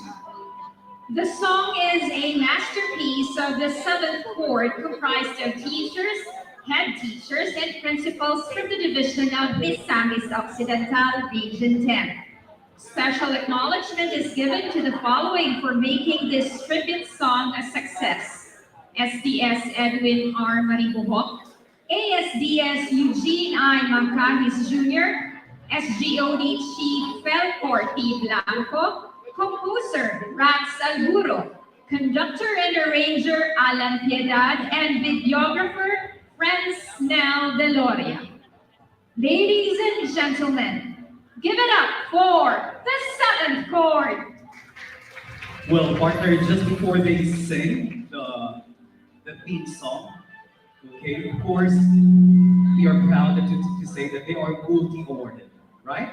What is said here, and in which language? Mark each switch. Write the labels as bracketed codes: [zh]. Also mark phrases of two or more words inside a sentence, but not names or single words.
[en] The song is a masterpiece of the seventh chord comprised of teachers, head teachers, and principals from the division of Misamis Occidental Region 10. Special acknowledgement is given to the following for making this tribute song a success: SDS Edwin R. Maribuhok, ASDS Eugene I. Mancahis Jr., SGOD Chief Felcor T. Blanco, Composer Rax Alburo, Conductor and Arranger Alan Piedad, and Videographer Franz Nel Deloria. Ladies and gentlemen, give it up for the 7th chord. Well, partner, just before they sing the theme song, okay, of course, we are proud to say that they are multi-awarded, right?